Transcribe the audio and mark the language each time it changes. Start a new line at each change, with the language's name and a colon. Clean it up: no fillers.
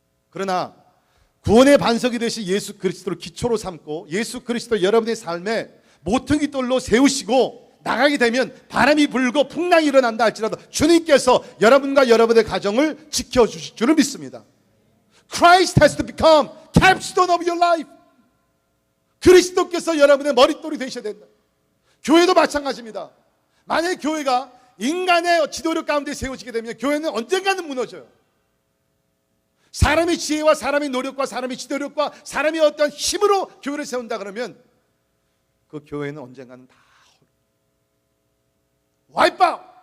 Korean: 그러나 구원의 반석이 되신 예수 그리스도를 기초로 삼고 예수 그리스도를 여러분의 삶에 모퉁이 돌로 세우시고 나가게 되면 바람이 불고 풍랑이 일어난다 할지라도 주님께서 여러분과 여러분의 가정을 지켜주실 줄을 믿습니다.
English: Christ has to become capstone of your life.
Korean: 그리스도께서 여러분의 머릿돌이 되셔야 된다. 교회도 마찬가지입니다. 만약에 교회가 인간의 지도력 가운데 세워지게 되면 교회는 언젠가는 무너져요. 사람의 지혜와 사람의 노력과 사람의 지도력과 사람의 어떤 힘으로 교회를 세운다 그러면 그 교회는 언젠가는 다 와이프 아웃.